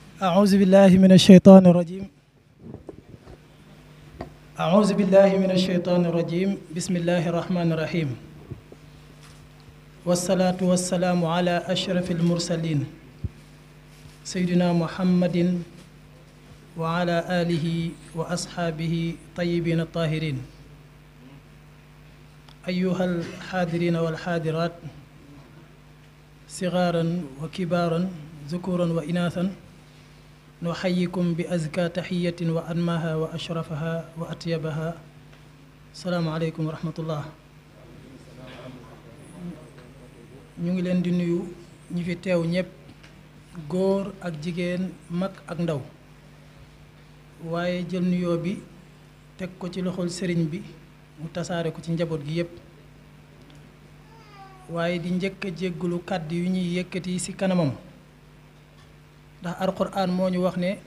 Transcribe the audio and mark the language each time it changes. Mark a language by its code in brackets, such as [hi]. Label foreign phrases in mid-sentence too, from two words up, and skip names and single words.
[ar] أعوذ بالله من الشيطان الرجيم أعوذ بالله من الشيطان الرجيم بسم الله الرحمن الرحيم والصلاة والسلام على أشرف المرسلين سيدنا محمد وعلى آله وأصحابه طيبين الطاهرين أيها الحاضرين والحاضرات صغارا وكبارا ذكورا وإناثا نحييكم بأزكى تحية وأنماها وأشرفها وأطيبها السلام عليكم ورحمة الله [wo] ñu ngi leen di nuyu ñi fi teew ñépp góor ak jigéen mag ak ndaw waaye jël nuyoo bi teg ko ci loxol sëriñ bi mu tasaare ko ci njaboot gi yépp waaye di njëkk a jéggulu kàddu yu ñuy yëkkati ci kanamam ndax alquraan moo ñu wax ne